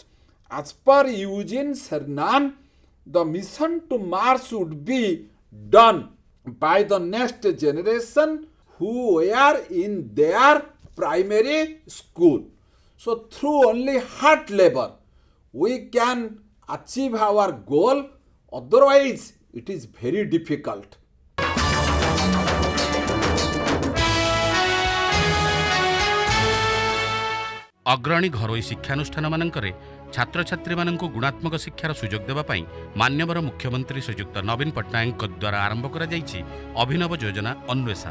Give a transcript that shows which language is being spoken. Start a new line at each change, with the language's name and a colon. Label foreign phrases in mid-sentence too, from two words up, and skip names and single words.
English: As per Eugene Cernan, the mission to Mars would be done by the next generation who were in their primary school. So through only hard labor we can achieve our goal, otherwise it is very difficult.
Odia: ଅଗ୍ରଣୀ ଘରୋଇ ଶିକ୍ଷାନୁଷ୍ଠାନମାନଙ୍କରେ ଛାତ୍ରଛାତ୍ରୀମାନଙ୍କୁ ଗୁଣାତ୍ମକ ଶିକ୍ଷାର ସୁଯୋଗ ଦେବା ପାଇଁ ମାନ୍ୟବର ମୁଖ୍ୟମନ୍ତ୍ରୀ ଶ୍ରୀଯୁକ୍ତ ନବୀନ ପଟ୍ଟନାୟକଙ୍କ ଦ୍ୱାରା ଆରମ୍ଭ କରାଯାଇଛି ଅଭିନବ ଯୋଜନା ଅନ୍ୱେଷା।